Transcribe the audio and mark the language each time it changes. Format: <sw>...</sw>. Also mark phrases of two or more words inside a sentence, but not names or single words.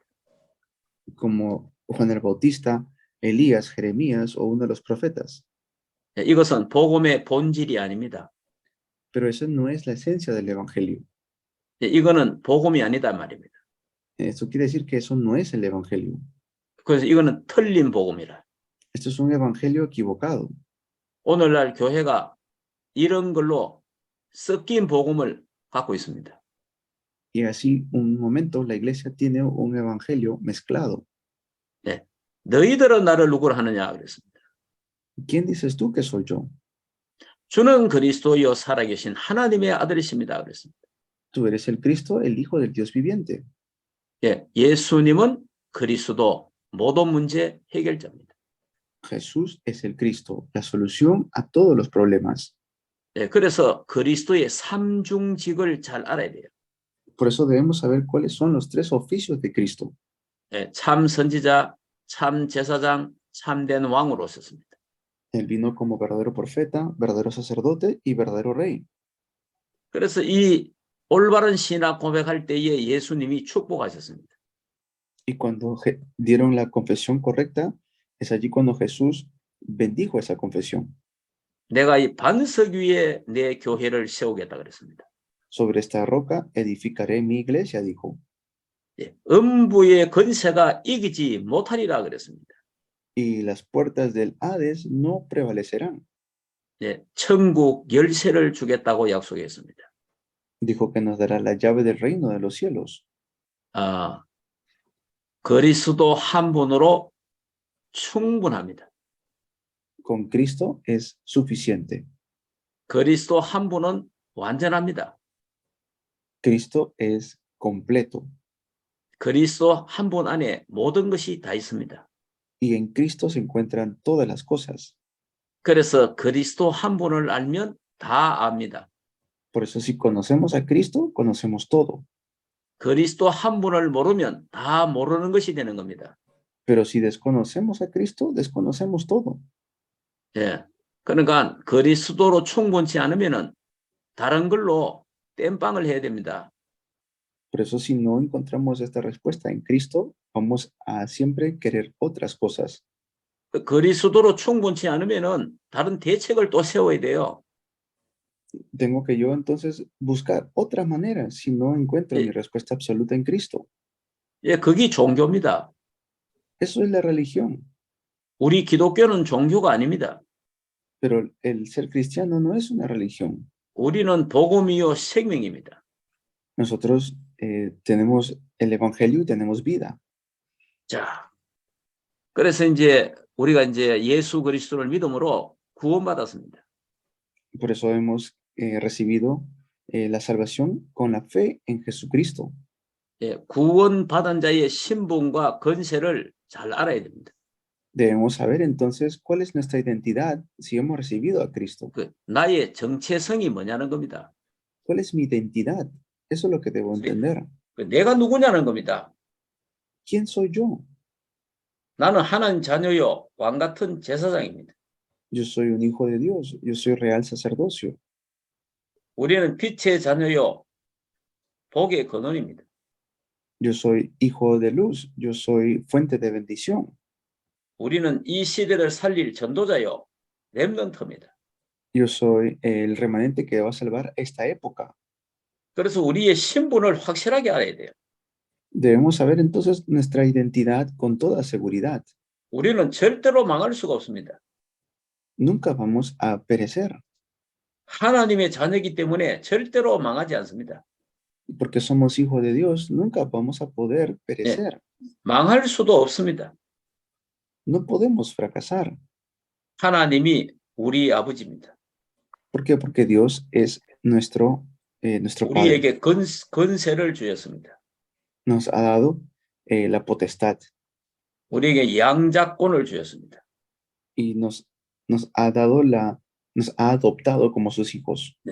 <es>Como Juan el Bautista, Elías, Jeremías o uno de los profetas.</es> <ko>예, 이것은 복음의 본질이 아닙니다.</ko> <es>Pero eso no es la esencia del Evangelio.</es> <ko>예, 이거는 복음이 아니다 말입니다.</ko> <es>Eso quiere decir que eso no es el Evangelio.</es> <ko>그래서 이거는 틀린 복음이라.</ko> <es>Esto es un Evangelio equivocado.</es> <ko>오늘날 교회가 이런 걸로 섞인 복음을 갖고 있습니다.</ko> <es>Y así, un momento, la iglesia tiene un Evangelio mezclado.</es> <ko>예, 너희들은 나를 누구라 하느냐 그랬습니다.</ko> <es>¿Quién dices tú que soy yo?</es> <ko>주는 그리스도여 살아계신 하나님의 아들이십니다 그랬습니다.</ko> <es>Tú eres el Cristo, el Hijo del Dios viviente.</es> <ko>예, 예수님은 그리스도 모든 문제 해결자입니다.</ko> <es>Jesús es el Cristo, la solución a todos los problemas.</es> <ko>예, 그래서 그리스도의 삼중직을 잘 알아야 돼요.</ko> <es>Por eso debemos saber cuáles son los 3 oficios de Cristo.</es> <ko>예, 참 선지자, 참 제사장, 참된 왕으로 오셨습니다.</ko> <es>Él vino como verdadero profeta, verdadero sacerdote y verdadero rey.</es> <ko>그래서 이 올바른 신앙 고백할 때에 예수님이 축복하셨습니다.</ko> <es>Y cuando dieron la confesión correcta, es allí cuando Jesús bendijo esa confesión.</es> <ko>내가 이 반석 위에 내 교회를 세우겠다 그랬습니다.</ko> <es>Sobre esta roca edificaré mi iglesia, dijo.</es> <ko>예, 음부의 권세가 이기지 못하리라 그랬습니다.</ko> <es>Y las puertas del Hades no prevalecerán.</es> <ko>예, 천국 열쇠를 주겠다고 약속했습니다.</ko> <es>Dijo que nos dará la llave del reino de los cielos.</es> <ko>아, 그리스도 한 분으로 충분합니다.</ko> <es>Con Cristo es suficiente.</es> <ko>그리스도 한 분은 완전합니다.</ko> <es>Cristo es completo.</es> <ko>그리스도 한 분 안에 모든 것이 다 있습니다.</ko> <es>Y en Cristo se encuentran todas las cosas.</es> <ko>그래서 그리스도 한 분을 알면 다 압니다.</ko> <es>Por eso si conocemos a Cristo, conocemos todo.</es> <ko>그리스도 한 분을 모르면 다 모르는 것이 되는 겁니다.</ko> <es>Pero si desconocemos a Cristo, desconocemos todo.</es> <ko>예. 그러니까 그리스도로 충분치 않으면은 다른 걸로 땜빵을 해야 됩니다.</ko> <es>Por eso si no encontramos esta respuesta en Cristo, vamos a siempre querer otras cosas.</es> <ko>그리스도로 충분치 않으면은 다른 대책을 또 세워야 돼요.</ko> <es>Tengo que yo entonces buscar otra manera si no encuentro Sí. mi respuesta absoluta en Cristo.</es> <ko>예, 그게 종교입니다.</ko> <es>Eso es la religión.</es> <ko>우리 기독교는 종교가 아닙니다.</ko> <es>Pero el ser cristiano no es una religión.</es> <ko>우리는 복음이요 생명입니다.</ko> <es>Nosotros tenemos el evangelio y tenemos vida.</es> <ko>자, 그래서 이제 우리가 이제 예수 그리스도를 믿음으로 구원받았습니다.</ko> <es>Por eso hemos recibido la salvación con la fe en Jesucristo.</es> <ko>예, 구원받은 자의 신분과 권세를 잘 알아야 됩니다.</ko> <es>Debemos saber entonces cuál es nuestra identidad si hemos recibido a Cristo.</es> <ko>그 나의 정체성이 뭐냐는 겁니다.</ko> <es>¿Cuál es mi identidad? Eso es lo que debo Sí. entender.</es> <ko>그 내가 누구냐는 겁니다.</ko> <es>¿Quién soy yo?</es> <ko>나는 하나님 자녀요 왕 같은 제사장입니다.</ko> <es>Yo soy un hijo de Dios. Yo soy real sacerdocio.</es> <ko>우리는 빛의 자녀요 복의 근원입니다.</ko> <es>Yo soy hijo de luz. Yo soy fuente de bendición.</es> <ko>우리는 이 시대를 살릴 전도자요 렘넌트입니다.</ko> <es>Yo soy el remanente que va a salvar esta época.</es> <ko>그래서 우리의 신분을 확실하게 알아야 돼요.</ko> <es>Debemos saber entonces nuestra identidad con toda seguridad.</es> <ko>우리는 절대로 망할 수가 없습니다.</ko> <es>Nunca vamos a perecer</es> <ko>하나님의 자녀이기 때문에 절대로 망하지 않습니다.</ko> <es>porque somos hijos de Dios. Nunca vamos a poder perecer.</es> <ko>망할 수도 없습니다.</ko> <es>No podemos fracasar.</es> <ko>하나님이 우리 아버지입니다.</ko> <es>¿Por qué? Porque Dios es nuestro Padre.</es> <ko>우리에게 권세를 주셨습니다.</ko> <es>Nos ha dado la potestad</es> <ko>우리에게 양자권을 주셨습니다.</ko> <es>y nos ha adoptado como sus hijos.</es>